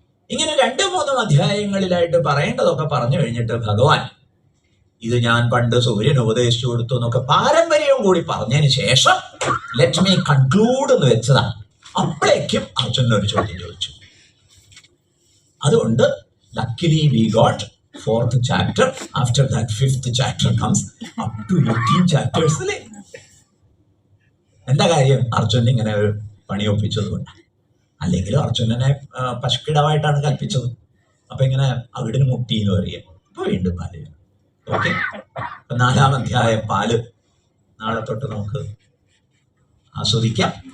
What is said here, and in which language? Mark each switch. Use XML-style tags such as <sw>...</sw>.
<ml>ഇങ്ങനെ 2-3 അധ്യായങ്ങളിലായിട്ട് പറയേണ്ടതൊക്കെ പറഞ്ഞു കഴിഞ്ഞിട്ട് ഭഗവാൻ ഇത് ഞാൻ പണ്ട് സൂര്യൻ ഉപദേശിച്ചു കൊടുത്തു എന്നൊക്കെ പാരമ്പര്യവും കൂടി പറഞ്ഞതിന് ശേഷം</ml> <en>let me conclude</en> <ml>എന്ന് വെച്ചതാണ്. അപ്പോഴേക്കും അർജുനൻ ഒരു ചോദ്യം ചോദിച്ചു. അതുകൊണ്ട്</ml> <en>Luckily we got 4th chapter. After that 5th chapter comes up to 18 chapters.</en> <ml>അല്ലേ? എന്താ കാര്യം? അർജുനൻ ഇങ്ങനെ ഒരു പണി ഒപ്പിച്ചത് കൊണ്ട്. അല്ലെങ്കിലും അർജുനനെ പശുക്കിടവായിട്ടാണ് കൽപ്പിച്ചത്. അപ്പൊ ഇങ്ങനെ അവിടിന് മുട്ടി എന്ന് പറയുക. അപ്പൊ വീണ്ടും പാല്. ഓക്കെ, 4-ാം അധ്യായം പാല് നാളെ തൊട്ട് നമുക്ക് ആസ്വദിക്കാം.</ml>